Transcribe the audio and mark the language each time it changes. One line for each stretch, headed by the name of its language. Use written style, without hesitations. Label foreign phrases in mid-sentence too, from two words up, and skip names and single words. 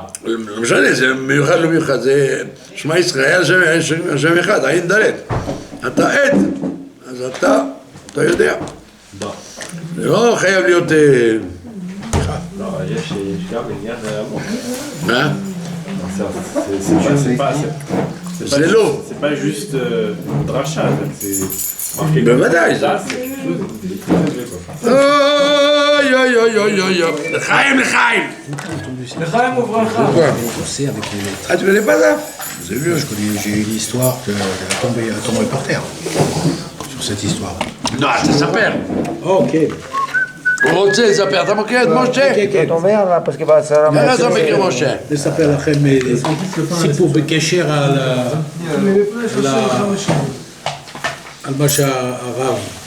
Hebrew: לא משנה, זה מיוחד לא מיוחד, זה שמע ישראל השם אחד, עין דלת. אתה עד, אז אתה יודע. דה. זה לא חייב להיות... לא, יש גם עניין עמוק. מה? זה לא. זה
French: pas juste
Hebrew: דרשה, זה marqué. בוודאי. אוי אוי אוי אוי אוי אוי. לחיים לחיים. לחיים וברכה.
French: C'est avec les lettres. Ah, tu connais pas ça? Vous avez vu, j'ai eu l'histoire qu'elle a tombé par terre. Sur cette histoire.
Hebrew: לא, תספר. Ok. הוא רוצה לספר, אתה מכיר את משה? איך אתה מכיר משה? נספר לכם סיפור בקשר על מה שהרב